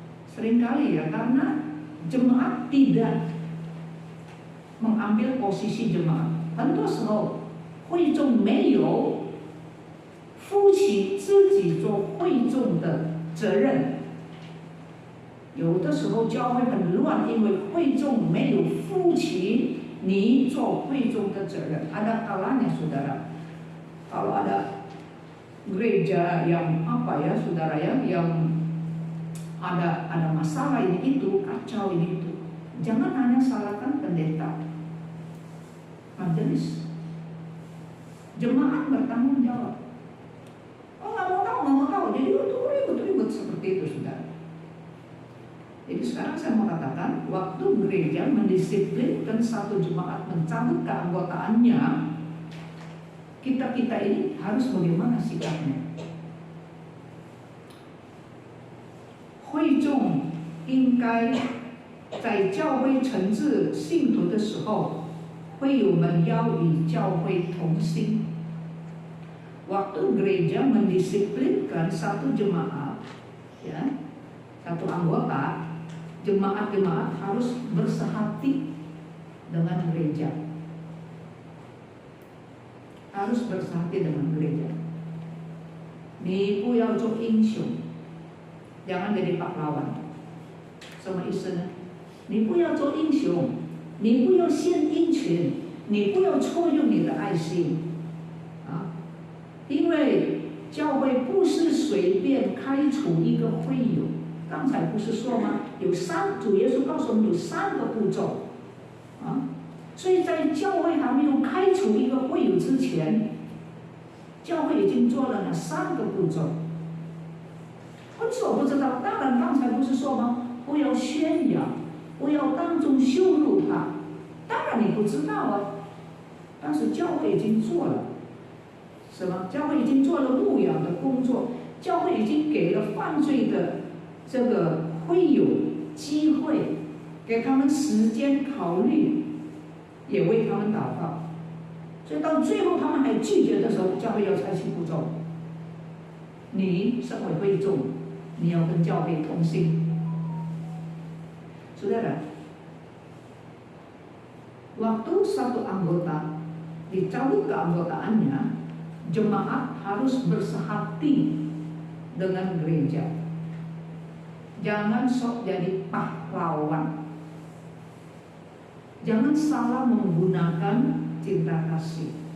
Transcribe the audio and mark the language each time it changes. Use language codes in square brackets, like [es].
[id] Seringkali ya, karena jemaat tidak mengambil posisi jemaat， [zh] 很多时候会众没有负起自己做会众的责任。有的时候教会很乱，因为会众没有负起你做会众的责任。 [id] Ada kalanya saudara, kalau ada gereja yang apa ya saudara ya, yang ada masalah ini itu, kacau ini itu, jangan hanya salahkan pendeta, majelis, jemaat bertanggung jawab. Oh nggak mau tahu, jadi ribut seperti itu saudara. Jadi sekarang saya mau katakan, waktu gereja mendisiplinkan satu jemaat mencabut keanggotaannya, kita ini harus bagaimana sikapnya? [zh] 会众应该在教会惩治信徒的时候，会友们要与教会同心。 [id] Waktu gereja mendisiplinkan satu jemaat, ya, satu anggota, jemaat-jemaat harus bersehati dengan gereja. Harus bersehati dengan gereja. [zh] 你不要做英雄， [id] jangan jadi pahlawan. [zh] 什么意思呢？你不要做英雄， 你不要献殷勤， 你不要错用你的爱心。因为教会不是随便开除一个会友， 刚才不是说吗？主耶稣告诉我们有3个步骤， 所以在教会还没有开除一个会友之前， 教会已经做了那3个步骤。为什么不知道？当然刚才不是说吗？不要宣扬，不要当众羞辱他。当然你不知道啊，但是教会已经做了，是吗？教会已经做了牧养的工作，教会已经给了犯罪的这个会友机会，给他们时间考虑，也为他们祷告。所以到最后他们还拒绝的时候，教会要采取步骤。你身为会众， 你要跟教会同心。 [id] Saudara, waktu satu anggota dicabut keanggotaannya, jemaat harus bersehati dengan gereja. Jangan sok jadi pahlawan. Jangan salah menggunakan cinta kasih.